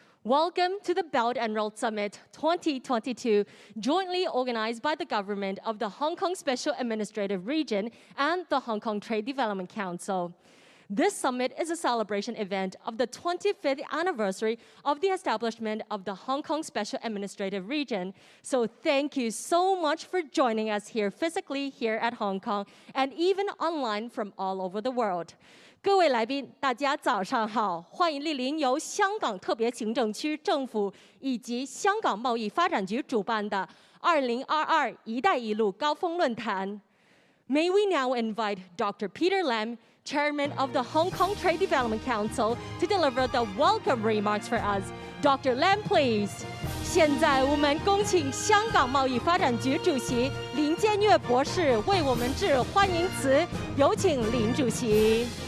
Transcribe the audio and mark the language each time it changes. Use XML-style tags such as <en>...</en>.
<en>Welcome to the Belt and Road Summit 2022, jointly organized by the government of the Hong Kong Special Administrative Region and the Hong Kong Trade Development Council. This summit is a celebration event of the 25th anniversary of the establishment of the Hong Kong Special Administrative Region. So thank you so much for joining us here physically here at Hong Kong and even online from all over the world.</en> <zh>各位来宾，大家早上好，欢迎莅临由香港特别行政区政府以及香港贸易发展局主办的2022一带一路高峰论坛。</zh> <en>May we now invite Dr. Peter Lam, Chairman of the Hong Kong Trade Development Council, to deliver the welcome remarks for us. Dr. Lam, please.</en> <zh>现在我们恭请香港贸易发展局主席林建岳博士为我们致欢迎词，有请林主席。</zh>